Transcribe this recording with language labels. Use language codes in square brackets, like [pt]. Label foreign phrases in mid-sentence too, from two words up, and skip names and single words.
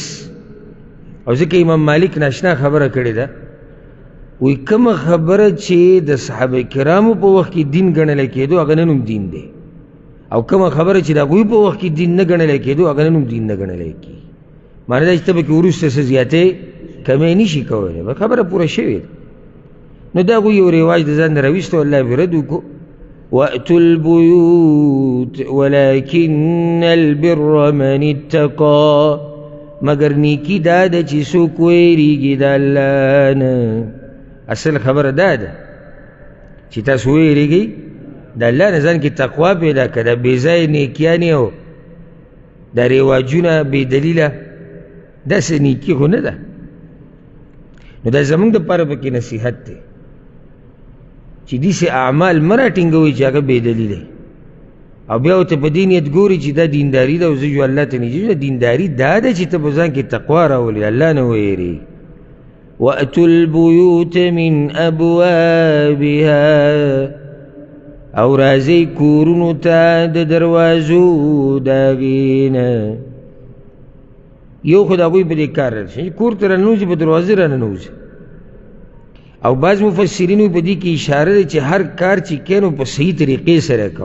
[ps] او ځکه امام مالک ناشنا خبره کړې ده، وایي کومه خبره چې د صحابه کرامو په وخت کې دین ګڼلی کېدو هغه نن هم دین دی، او کومه خبره چې د هغوی په وخت کې دین نه ګڼلی کېدو هغه نن هم دین نه ګڼلی کېږي. معنی دا چې ته پکې وروسته څه زیاتې کمی نه شي کولی، خبره پوره شوې ده. نو دا هغوی یو رواج د ځان نه راویستو، الله پرې رد وکړو. [ar] وأتوا البيوت ولكن البر من اتقى. [ps] مگر نیکی دا ده چې څوک ویریږي د الله نه. اصل خبره دا ده چې تاسو ویریږئ د الله نه، ځان کې تقوا پیدا کړه. دا بې ځایه نیکیانې او دا رواجونه بې دلیله داسې نیکي خو نه ده. نو دا زموږ دپاره پکې نصیحت دی چې داسې اعمال مه راټینګوئ چې هغه بې دلیله او بیا ورته په دې نیت ګوري چې دا دینداري ده او زه جو الله ته نږدې. دینداري دا ده چې ته په ځان کې تقوا راولې، الله نه ویرې. [ar] وأتوا البيوت من أبوابها. [ps] او راځئ کورونو ته د دروازو د هغې نه. یو خو د هغوی په دې کار راشي کور ته راننوځي په دروازې راننوځي. او بعض مفسرینو په دې کې اشاره ده چې هر کار چې کوې نو په صحیح طریقې سره کوه.